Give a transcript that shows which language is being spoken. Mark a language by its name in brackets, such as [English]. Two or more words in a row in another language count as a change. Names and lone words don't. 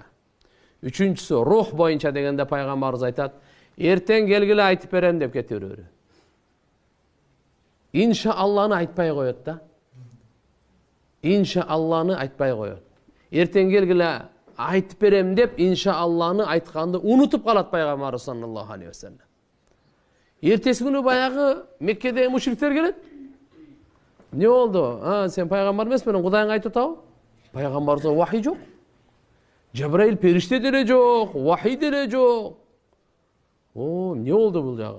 [Kyrgyz] Үчүнчүсү, рух боюнча дегенде пайгамбарыбыз айтат, эртең келгиле айтып берем деп кете берүү. Иншаалланы айтпай коет да. Иншаалланы айтпай коет. Эртең келгиле айтып берем деп иншаалланы айтканды унутуп калат пайгамбар [Arabic] صلى الله عليه وسلم. [Kyrgyz] Эртеси күнү баягы Меккеде мушриктер келет. Не болду? Сен пайгамбар эмесмин, Кудайың айтып атабы? Пайгамбарга вахий жок. Жабраил периште деле жок, вахий деле жок. Не болду бул жагы?